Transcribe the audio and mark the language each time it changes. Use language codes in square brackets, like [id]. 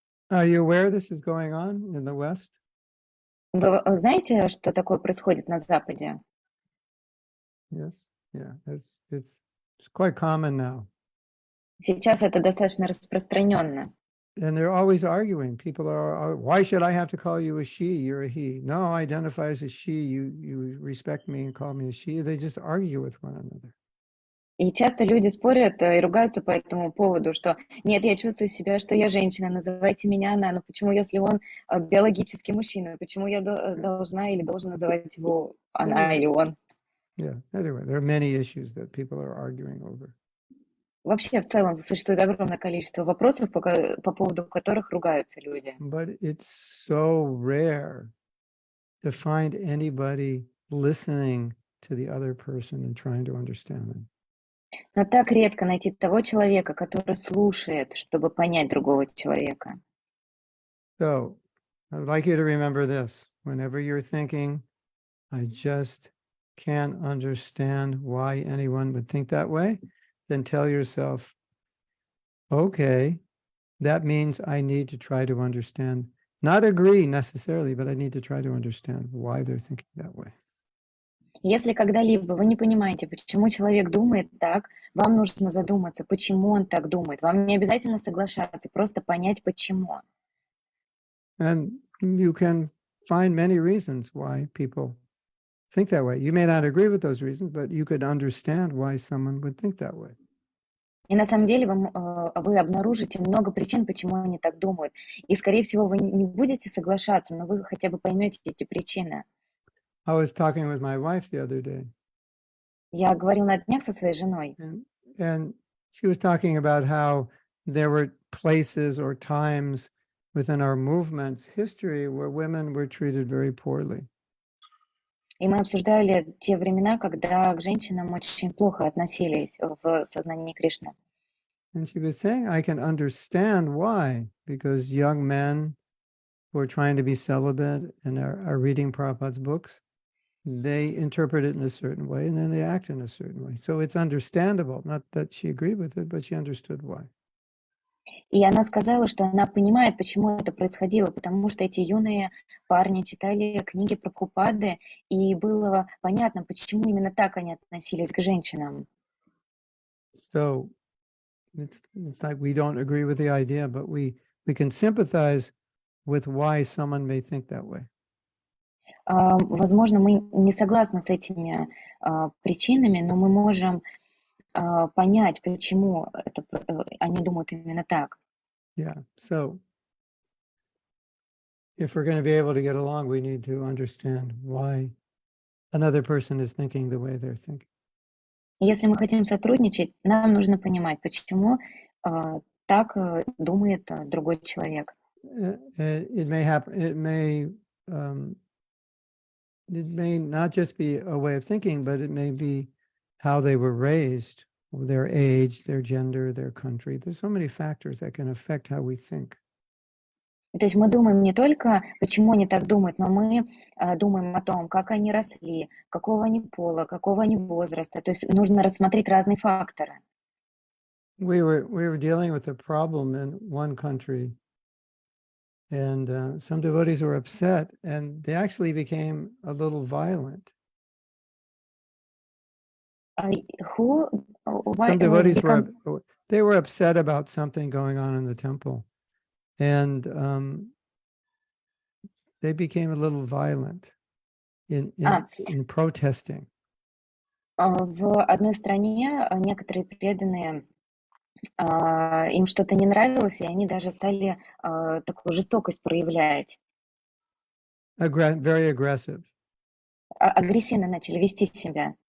[en] Are you aware this is going on in the West? [ru] Вы знаете, что такое происходит на Западе? [en] Yes. Yeah. It's quite common now. [ru] Сейчас это достаточно распространенно. [en] And they're always arguing. People are, why should I have to call you a she? You're a he. No, I identify as a she. You respect me and call me a she. They just argue with one another. [ru] И часто люди спорят и ругаются по этому поводу, что нет, я чувствую себя, что я женщина, называйте меня она, но почему, если он биологический мужчина, почему я должна или должен называть его она или он? [en] Yeah. Anyway, there are many issues that people are arguing over. [ru] Вообще, в целом, существует огромное количество вопросов, по поводу которых ругаются люди. [en] But it's so rare to find anybody listening to the other person and trying to understand them. [ru] Но так редко найти того человека, который слушает, чтобы понять другого человека. [en] So I'd like you to remember this. Whenever you're thinking, I just can't understand why anyone would think that way, then tell yourself, okay, that means I need to try to understand, not agree necessarily, but I need to try to understand why they're thinking that way. [ru] Если когда-либо вы не понимаете, почему человек думает так, вам нужно задуматься, почему он так думает. Вам не обязательно соглашаться, просто понять, почему. [en] And you can find many reasons why people think that way. You may not agree with those reasons, but you could understand why someone would think that way. [ru] И на самом деле вы обнаружите много причин, почему они так думают. И, скорее всего, вы не будете соглашаться, но вы хотя бы поймете эти причины. [en] I was talking with my wife the other day, [ru] Я говорила на днях со своей женой, [en] and she was talking about how there were places or times within our movement's history where women were treated very poorly. [ru] и мы обсуждали те времена, когда к женщинам очень плохо относились в сознании Кришны. [en] And she was saying, I can understand why, because young men who are trying to be celibate and are reading Prabhupada's books, they interpret it in a certain way and then they act in a certain way. So it's understandable, not that she agreed with it, but she understood why. [ru] И она сказала, что она понимает, почему это происходило, потому что эти юные парни читали книги Прабхупады, и было понятно, почему именно так они относились к женщинам. [en] So it's like we don't agree with the idea, but we can sympathize with why someone may think that way. [ru] Возможно, мы не согласны с этими причинами, но мы можем понять, почему они думают именно так. [en] Yeah. So if we're going to be able to get along, we need to understand why another person is thinking the way they're thinking. [ru] Если мы хотим сотрудничать, нам нужно понимать, почему так думает другой человек. [en] It may happen. It may not just be a way of thinking, but it may be how they were raised, their age, their gender, their country. There's so many factors that can affect how we think. [ru] То есть мы думаем не только, почему они так думают, но мы думаем о том, как они росли, какого они пола, какого они возраста. То есть нужно рассмотреть разные факторы. [en] We were dealing with a problem in one country, and some devotees were upset, and they actually became a little violent. Who, why, Some devotees become, they were upset about something going on in the temple, and they became a little violent in а, in in protesting. [ru] в одной стране некоторые преданные, им что-то не нравилось, и они даже стали такую жестокость проявлять. [en] Very aggressive, [ru] Агрессивно начали вести себя.